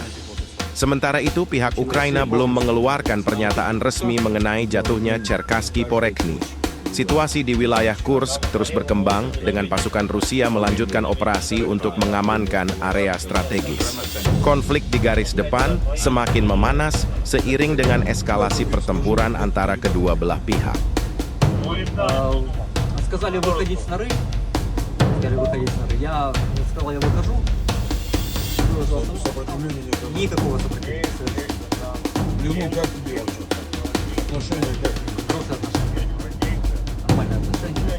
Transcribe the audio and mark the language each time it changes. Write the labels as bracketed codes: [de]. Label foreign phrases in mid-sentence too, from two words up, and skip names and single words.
[id] Sementara itu, pihak Ukraina belum mengeluarkan pernyataan resmi mengenai jatuhnya Cherkasky Porechny. Situasi di wilayah Kursk terus berkembang dengan pasukan Rusia melanjutkan operasi untuk mengamankan area strategis. Konflik di garis depan semakin memanas seiring dengan eskalasi pertempuran antara kedua belah pihak. [ru] Сказали выходить с норы. Я сказал, я выхожу. Никакого сопротивления. Блин, как тебе вообще? Отношения как? Хорошие отношения. Нормальные отношения.